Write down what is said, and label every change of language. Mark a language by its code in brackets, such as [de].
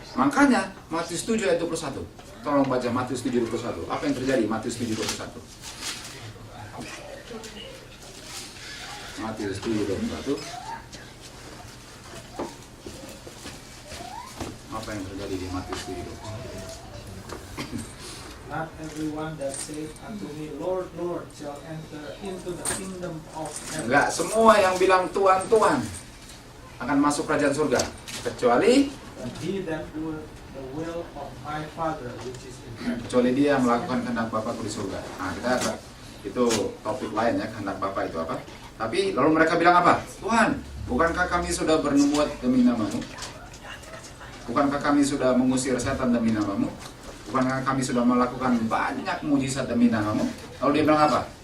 [id] Makanya Matius 7:21. Tolong baca Matius 7:21. Apa yang terjadi Matius 7:21? Matius 7:21. Apa yang terjadi di Matius 7:21? [en] Not everyone that saith unto me, Lord, Lord, shall enter into the kingdom of heaven. [id] Enggak semua yang bilang Tuhan, Tuhan akan masuk kerajaan surga, kecuali [en] But he that doeth the will of my Father which is in heaven. [id] kecuali dia melakukan kehendak Bapakku di surga. Nah, kita itu topik lain ya, kehendak Bapa itu apa. Tapi lalu mereka bilang apa? Tuhan, bukankah kami sudah bernubuat demi nama-Mu? Bukankah kami sudah mengusir setan demi nama-Mu? Bukankah kami sudah melakukan banyak mujizat demi nama-Mu? Lalu dia bilang apa?